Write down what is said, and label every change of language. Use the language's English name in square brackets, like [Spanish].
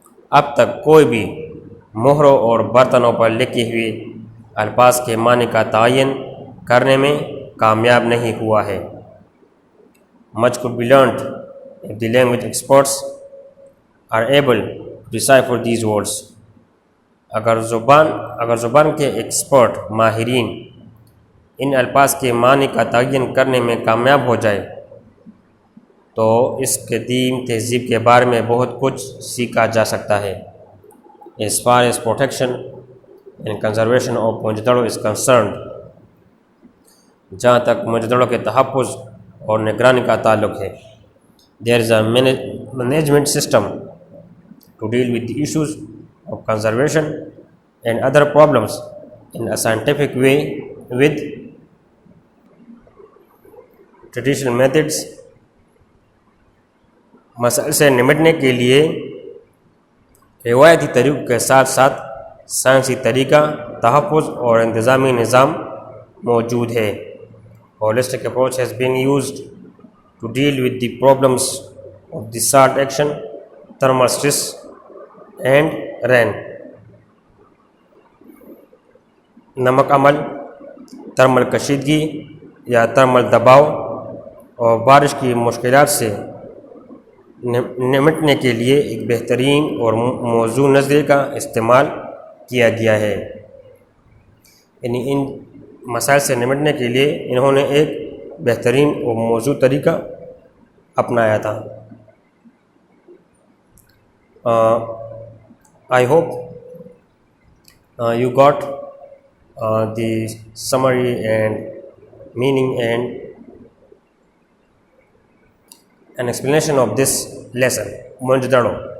[Urdu] اب تک کوئی بھی مہروں اور برتنوں پر لکھے ہوئے الفاظ کے معنی کا تعین کرنے میں کامیاب نہیں ہوا ہے. [English] Much could be learned if the language experts are able to decipher these words. [Urdu] اگر زبان کے ایکسپرٹ ماہرین ان الفاظ کے معنی کا تعین کرنے میں کامیاب ہو جائے تو اس قدیم تہذیب کے بارے میں بہت کچھ سیکھا جا سکتا ہے. [English] As far as protection and conservation of Mohenjodaro is concerned, جہاں تک موہنجودڑو کے تحفظ اور نگرانی کا تعلق ہے, there is a management system to deal with the issues of conservation and other problems in a scientific way with traditional methods. [Urdu] مسائل سے نمٹنے کے لیے روایتی طریقوں کے ساتھ ساتھ سائنسی طریقہ, تحفظ اور انتظامی نظام موجود ہے. [English] Holistic approach has been used to deal with the problems of the salt action, thermal stress and rain. [Urdu] نمک عمل, ترمل کشیدگی یا ترمل دباؤ اور بارش کی مشکلات سے نمٹنے کے لیے ایک بہترین اور موزوں نظریے کا استعمال کیا گیا ہے. یعنی ان مسائل سے نمٹنے کے لیے انہوں نے ایک بہترین اور موزوں طریقہ اپنایا تھا. [English] I hope you got the summary and meaning and an explanation of this lesson, Mohenjo-daro.